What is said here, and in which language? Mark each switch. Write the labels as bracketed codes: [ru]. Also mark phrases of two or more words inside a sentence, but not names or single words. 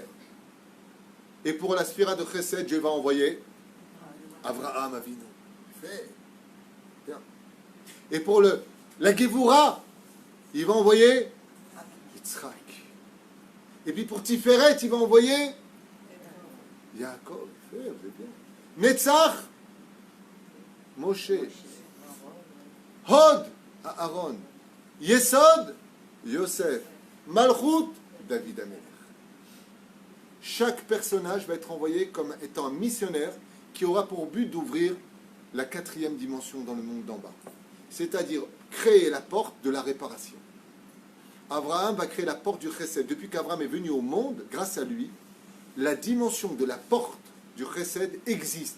[fr] Et pour la spira de Chesed, Dieu va envoyer Avraham Avinu. Fait. Bien. Et pour la Gevura, il va envoyer Yitzhak. Et puis pour Tiferet, il va envoyer Yaakov. Fait, vous êtes bien. Netzach, Moshe. Hod, Aaron. Yesod, Yosef. Malchut, David Amelech. Chaque personnage va être envoyé comme étant un missionnaire qui aura pour but d'ouvrir la 4e dimension dans le monde d'en bas. C'est-à-dire créer la porte de la réparation. Abraham va créer la porte du Chesed. Depuis qu'Abraham est venu au monde, grâce à lui, la dimension de la porte du Chesed existe.